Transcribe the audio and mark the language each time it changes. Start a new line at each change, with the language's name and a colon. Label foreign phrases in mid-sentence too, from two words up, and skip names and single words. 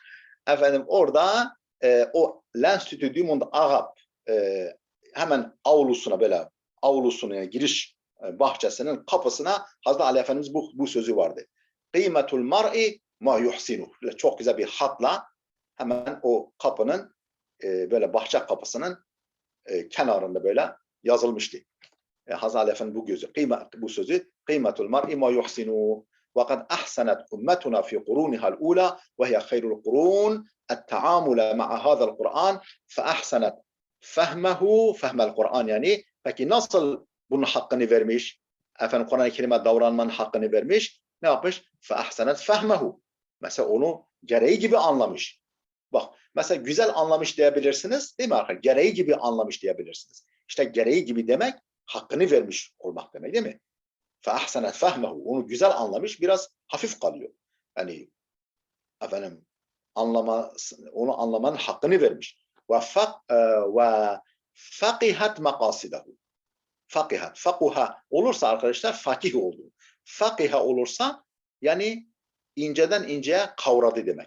Turkish: Orada o l'Institut du Monde Arabe hemen avlusuna yani giriş bahçesinin kapısına Hazreti Ali Efendimiz bu sözü vardı.
Arabic: قيمة المرء ما يحسن.
Turkish: Çok güzel bir hatla hemen o kapının böyle bahçe kapısının kenarında böyle yazılmıştı. Hazreti Ali Efendimiz bu sözü
Arabic: قيمة المرء ما يحسن. وقد أحسنت أمتنا في قرونها الأولى وهي خير القرون التعامل مع هذا القرآن فأحسنت فهم القرآن
Turkish: yani peki nasıl bunun hakkını vermiş? Kur'an-ı Kerim'e davranmanın hakkını vermiş. Ne yapmış?
Arabic: فأحسنت فهمه.
Turkish: Mesela onu gereği gibi anlamış. Bak mesela güzel anlamış diyebilirsiniz değil mi arkadaşlar? Gereği gibi anlamış diyebilirsiniz. İşte gereği gibi demek hakkını vermiş olmak demek değil mi?
Arabic: فَاَحْسَنَتْ فَهْمَهُ.
Turkish: Onu güzel anlamış, biraz hafif kalıyor. Yani onu anlamanın hakkını vermiş.
Arabic: وَفَقِهَتْ مَقَاسِدَهُ.
Turkish: Fakuha olursa arkadaşlar fakih oldu. Fakiha olursa yani inceden inceye kavradı demek.